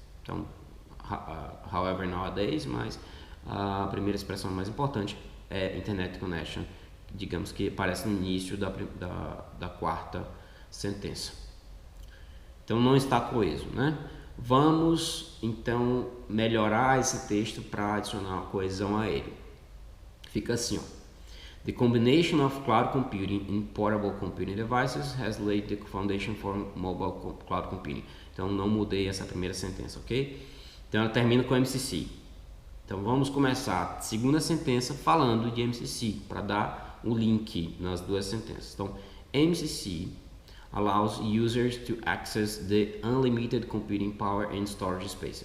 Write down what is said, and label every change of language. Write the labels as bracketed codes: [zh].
[pt] Então, [en] however, nowadays, [pt] mas a primeira expressão mais importante é Internet Connection, digamos que aparece no início da quarta sentença. Então não está coeso, né? Vamos então melhorar esse texto para adicionar uma coesão a ele. Fica assim, ó. [en] The combination of cloud computing and portable computing devices has laid the foundation for mobile cloud computing. [pt] Então não mudei essa primeira sentença, ok? Então ela termina com MCC. Então vamos começar a segunda sentença falando de MCC para dar o link nas duas sentenças. [en] Então MCC allows users to access the unlimited computing power and storage space.